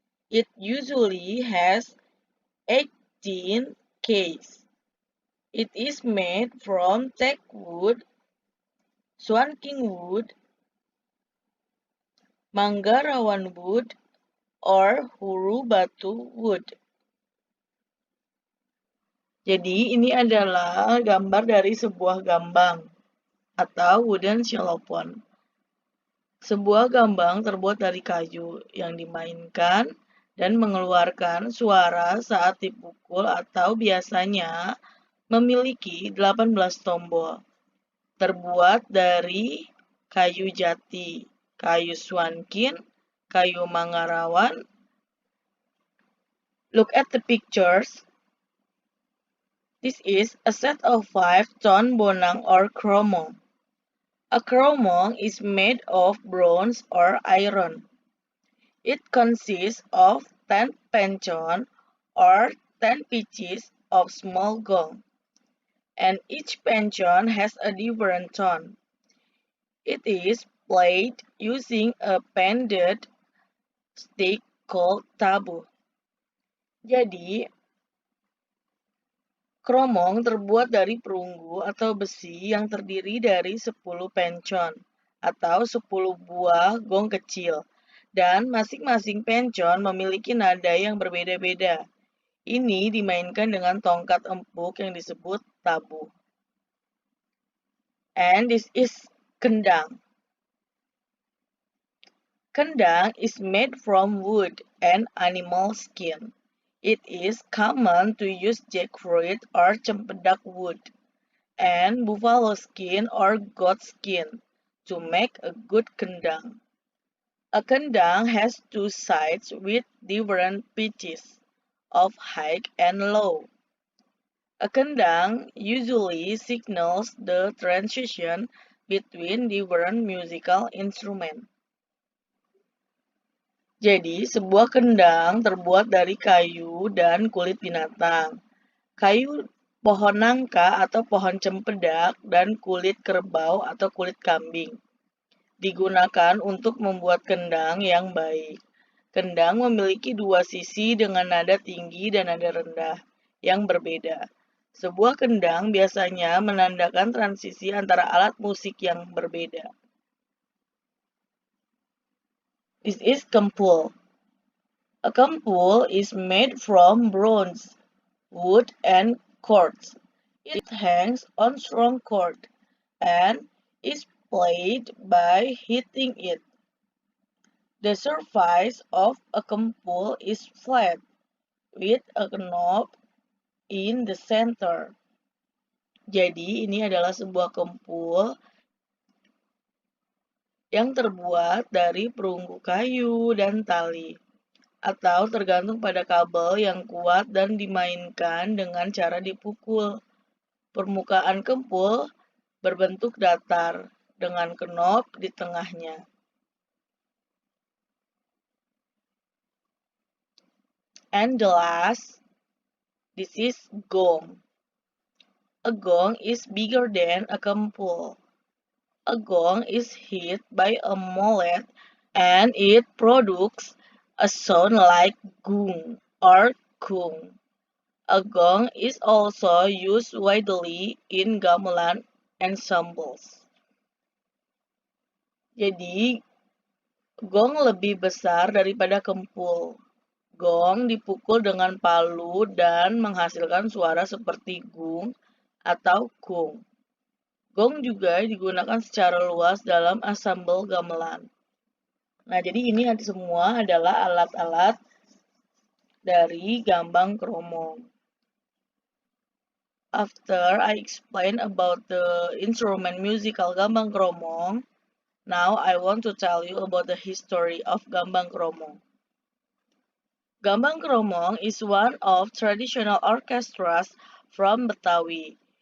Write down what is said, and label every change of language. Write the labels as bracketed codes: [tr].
[en] It usually has 18 keys. It is made from teak wood, swanking wood, manggarawan wood, or huru batu wood. [id] Jadi ini adalah gambar dari sebuah gambang atau wooden xylophone. Sebuah gambang terbuat dari kayu yang dimainkan dan mengeluarkan suara saat dipukul atau biasanya memiliki 18 tombol. Terbuat dari kayu jati, kayu swankin, kayu manggarawan. [en] Look at the pictures. This is a set of 5-tone bonang or kromong. A kromong is made of bronze or iron. It consists of 10 penchon or 10 pitches of small gong, and each penchon has a different tone. It is played using a bended stick called tabu. [id] Jadi, kromong terbuat dari perunggu atau besi yang terdiri dari 10 penchon atau 10 buah gong kecil, dan masing-masing penchon memiliki nada yang berbeda-beda. Ini dimainkan dengan tongkat empuk yang disebut tabu. [en] And this is Kendang. Kendang is made from wood and animal skin. It is common to use jackfruit or cempedak wood and buffalo skin or goat skin to make a good kendang. A kendang has two sides with different pitches of high and low. A kendang usually signals the transition between different musical instruments. [id] Jadi, sebuah kendang terbuat dari kayu dan kulit binatang. Kayu pohon nangka atau pohon cempedak dan kulit kerbau atau kulit kambing digunakan untuk membuat kendang yang baik. Kendang memiliki dua sisi dengan nada tinggi dan nada rendah yang berbeda. Sebuah kendang biasanya menandakan transisi antara alat musik yang berbeda. [en] This is kempul. A kempul is made from bronze, wood, and cords. It hangs on strong cord and is played by hitting it. The surface of a kempul is flat, with a knob in the center. [id] Jadi, ini adalah sebuah kempul yang terbuat dari perunggu kayu dan tali, atau tergantung pada kabel yang kuat dan dimainkan dengan cara dipukul. Permukaan kempul berbentuk datar dengan knob di tengahnya. [en] And the last, this is gong. A gong is bigger than a kempul. A gong is hit by a mallet and it produces a sound like gung or kung. A gong is also used widely in gamelan ensembles. [id] Jadi, gong lebih besar daripada kempul. Gong dipukul dengan palu dan menghasilkan suara seperti gung atau kung. Gong juga digunakan secara luas dalam ensemble gamelan. Nah, jadi ini semua adalah alat-alat dari gambang kromong. [en] After I explain about the instrument musical gambang kromong, now I want to tell you about the history of gambang kromong. Gambang kromong is one of traditional orchestras from Betawi.